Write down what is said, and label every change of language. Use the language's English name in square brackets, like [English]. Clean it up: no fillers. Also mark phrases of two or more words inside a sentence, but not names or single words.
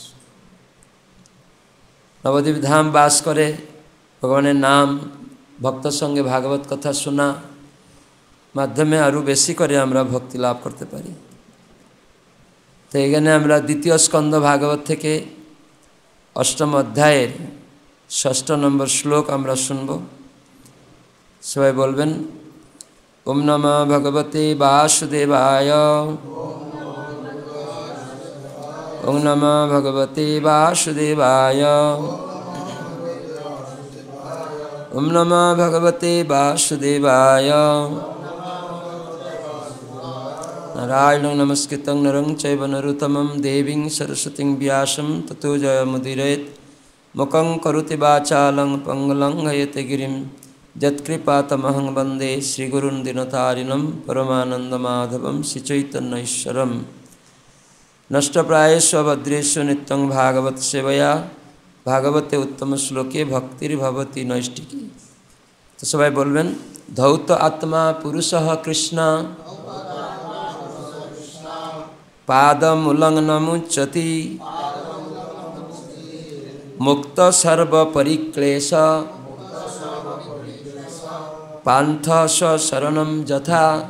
[Bangla] নবদ্বীপ ধাম বাস করে ভগবানের নাম, ভক্তর সঙ্গে ভাগবত কথা শোনা মাধ্যমে আরও বেশি করে আমরা ভক্তি লাভ করতে পারি। তো এখানে আমরা দ্বিতীয় স্কন্ধ ভাগবত থেকে অষ্টম অধ্যায়ের ৬ষ্ঠ নম্বর শ্লোক আমরা শুনব। সবাই বলবেন, [Sanskrit] ওম নমঃ ভগবতে বাসুদেবায়, ওম নমঃ ভগবতে বাসুদেবায়, ওম নমঃ ভগবতে বাসুদেবায়। নারায়ণং নমস্কৃত্যং নরং চৈব নরোত্তমং দেবীং সরস্বতীং ব্যাসং ততো জয়মুদীরয়েৎ। মুখং কरोति वाचालं पंगुलं लंघयते गिरिं यत्कृपातमहं वन्दे श्रीगुरुं दीनतारिणं परमानन्दमाधवं श्रीचैतन्यईश्वरं। नष्टप्रायेषु भद्रेषु नित्यं भागवत सेवया भागवते उत्तम श्लोके भक्तिर्भवति नैष्टिकी। [Bangla] তো সবাই বলবেন, [Sanskrit] धौत आत्मा पुरुषः कृष्ण पादमूलं नमुच्यति मुक्त सर्व परिक्लेश पान्थ स्वशरणं यथा।